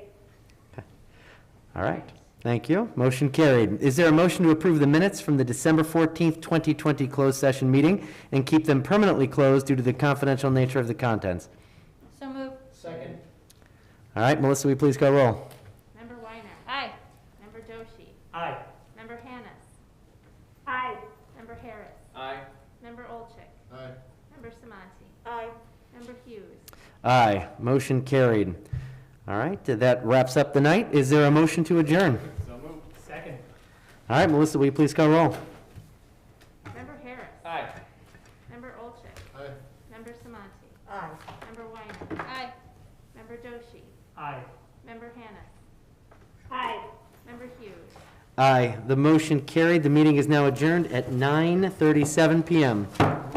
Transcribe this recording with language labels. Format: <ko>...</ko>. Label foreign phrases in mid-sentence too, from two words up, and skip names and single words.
<en>All right. Thank you. Motion carried. Is there a motion to approve the minutes from the December 14th, 2020 closed session meeting and keep them permanently closed due to the confidential nature of the contents? So moved. Second. All right, Melissa, will you please call roll? Member Weiner. Aye. Member Doshi. Aye. Member Hannis. Aye. Member Harris. Aye. Member Olchek. Aye. Member Samanti. Aye. Member Hughes. Aye. Motion carried. All right, that wraps up the night. Is there a motion to adjourn? So moved. Second. All right, Melissa, will you please call roll? Member Harris. Aye. Member Olchek. Aye. Member Samanti. Aye. Member Weiner. Aye. Member Doshi. Aye. Member Hannis. Aye. Member Hughes. Aye. The motion carried. The meeting is now adjourned at 9:37 PM.</en>